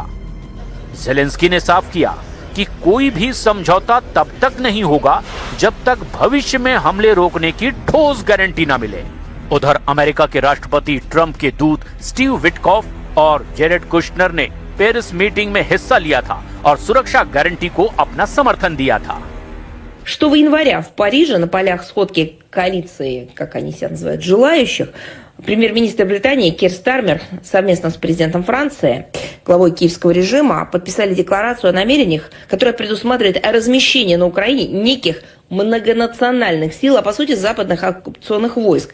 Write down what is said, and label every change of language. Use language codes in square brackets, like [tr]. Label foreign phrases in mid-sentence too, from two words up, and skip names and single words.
[hi] जेलेंस्की ने साफ किया कि कोई भी समझौता तब तक नहीं होगा जब तक भविष्य में हमले रोकने की ठोस गारंटी न मिले। उधर अमेरिका के राष्ट्रपति ट्रंप के दूत स्टीव विटकॉफ और जेरेड कुशनर ने पेरिस मीटिंग में हिस्सा लिया था और सुरक्षा गारंटी को अपना समर्थन दिया था। [ru] 6 января в Париже на полях сходки коалиции, как они себя называют, желающих, премьер-министр Британии Кир Стармер совместно с президентом Франции, главой киевского режима, подписали декларацию о намерениях, которая предусматривает размещение на Украине неких многонациональных сил, а по сути западных оккупационных войск.